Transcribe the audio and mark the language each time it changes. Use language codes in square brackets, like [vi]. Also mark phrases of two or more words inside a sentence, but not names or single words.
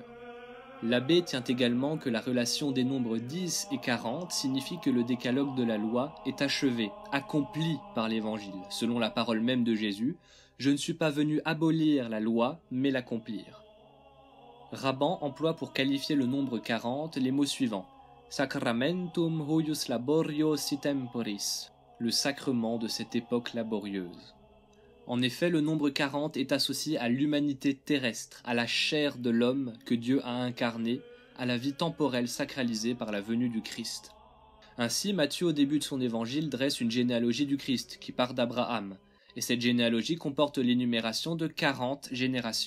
[fr] L'abbé tient également que la relation des nombres 10 et 40 signifie que le décalogue de la loi est achevé, accompli par l'évangile, selon la parole même de Jésus. Je ne suis pas venu abolir la loi, mais l'accomplir. Raban emploie pour qualifier le nombre 40 les mots suivants. [la] Sacramentum huius laborios temporis, [fr] le sacrement de cette époque laborieuse. En effet, le nombre 40 est associé à l'humanité terrestre, à la chair de l'homme que Dieu a incarné, à la vie temporelle sacralisée par la venue du Christ. Ainsi, Matthieu, au début de son évangile, dresse une généalogie du Christ qui part d'Abraham, et cette généalogie comporte l'énumération de 40 générations.